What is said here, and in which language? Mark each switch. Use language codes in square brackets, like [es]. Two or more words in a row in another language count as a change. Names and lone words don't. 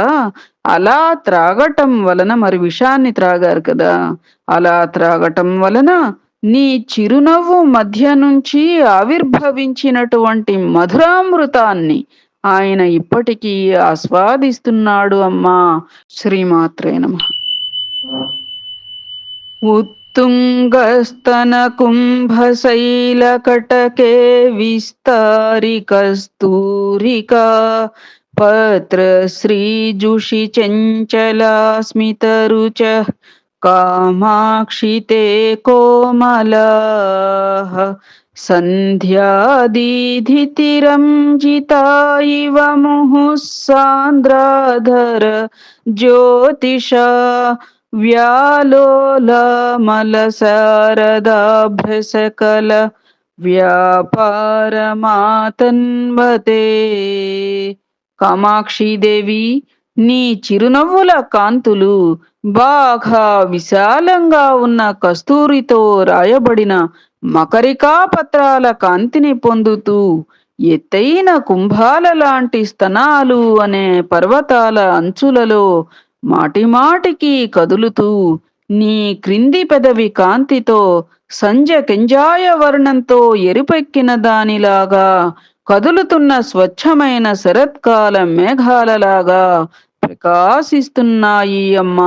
[te] అలా త్రాగటం వలన మరి విషాన్ని త్రాగారు కదా. అలా త్రాగటం వలన నీ చిరునవ్వు మధ్య నుంచి ఆవిర్భవించినటువంటి మధురామృతాన్ని ఆయన ఇప్పటికీ ఆస్వాదిస్తున్నాడు అమ్మా. [sa] శ్రీమాత్రే నమః. उत्तुङ्गस्तन कुम्भशैलकटके विस्तारिकस्तूरिका पत्रश्रीजुषि चञ्चला स्मितरुचः कामाक्षि ते कोमलाः सन्ध्यादिधितिरञ्जिता इव मुहुः सान्द्राधर ज्योतिषा व्यालोलमलशारदाभ्रसकल వ్యాపారమాతన్వతే. [te] కామాక్షిదేవి, నీ చిరునవ్వుల కాంతులు బాగా విశాలంగా ఉన్న కస్తూరితో రాయబడిన మకరికా పత్రాల కాంతిని పొందుతూ ఎత్తైన కుంభాల లాంటి స్తనాలు అనే పర్వతాల అంచులలో మాటిమాటికి కదులుతూ నీ క్రింది పెదవి కాంతితో సంజ కెంజాయ వర్ణంతో ఎరుపెక్కిన దానిలాగా కదులుతున్న స్వచ్ఛమైన శరత్కాల మేఘాలలాగా ప్రకాశిస్తున్నాయి అమ్మా.